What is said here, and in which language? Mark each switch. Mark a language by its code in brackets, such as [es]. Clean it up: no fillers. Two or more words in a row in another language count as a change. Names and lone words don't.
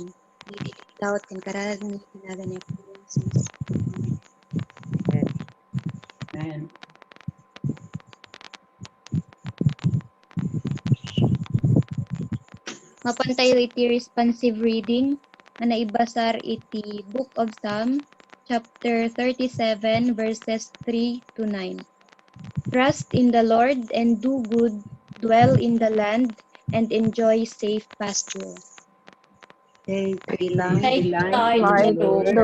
[ilo] Iti dawat ken kararag ni tinagan ni Jesus. Amen. Mapan tayo iti responsive reading nga naibasar iti Book of Psalm chapter 37 verses 3 to 9. [en] Trust in the Lord and do good, dwell in the land and enjoy safe pasture. Take delight Take Delight delight in the